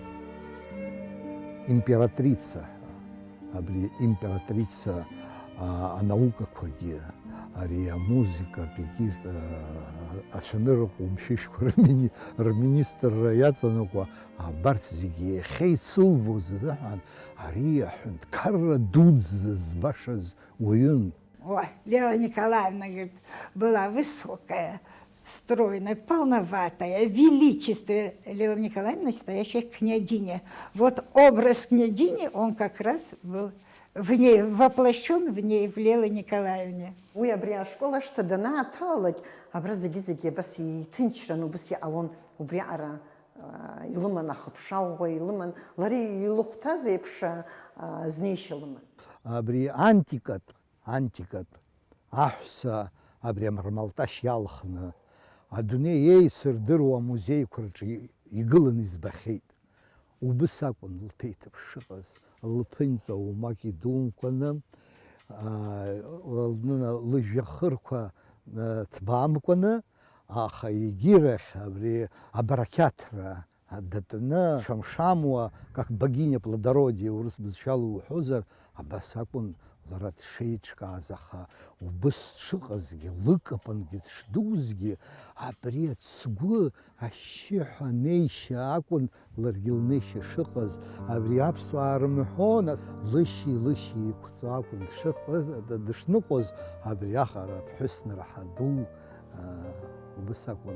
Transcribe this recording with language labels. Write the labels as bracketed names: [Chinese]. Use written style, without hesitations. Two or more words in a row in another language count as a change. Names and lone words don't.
[Abkhazian] Императрица, абри императрица анаукақәагьы, ари амузика, егьырҭ ацәанырраҟа умшәышәқәа рминистрра иаҵанакуа, абарҭ зегьы иахьеицылбоз азыҳәан ари аҳәынҭқарра дуӡӡа збашаз уаҩын. [Russian] Ой, Леила Николаевна, говорит, была высокая, стройная, полноватая, величественная. Леила Николаевна настоящая княгиня. Вот образ княгини, он как раз был в ней, воплощен в ней, в Леиле Николаевне. [Abkhazian] Уи абри ашколаҿы данааҭалалак, абра зегьы абас иҭынчран, убас иҟалон, убри аҟара илыман ахыԥшаӷәӷәа, илыман, лара илыхәҭаз еиԥш знеишьа лыман. Абри антикатә аҳәса абри амармалташь иалхны адунеи еицырдыруа амузеиқәа рҿы игыланы избахьеит. Убыс акәын лҭеиҭыԥш шыҟаз, лԥынҵа умак идумкәаны, лыжәҩахырқәа ҭбаамкәаны, аха егьирахь абри абарақьаҭра датәны шамшамуа, [Russian] как богиня плодородия, [Abkhazian] урыс бызшәала уҳәозар, абас акәын лара дшеиҿкааз, аха убыс дшыҟазгьы, лыкапангьы дшдузгьы, абри ацгәы ашьшьыҳәа неишьа акәын ларгьы лнеишьа шыҟаз, абри аԥсуаа рымҳәо, нас лышьи иқәҵо акәын дышныҟәоз, абри аҟара ԥҳәысныра ду убыс акәын.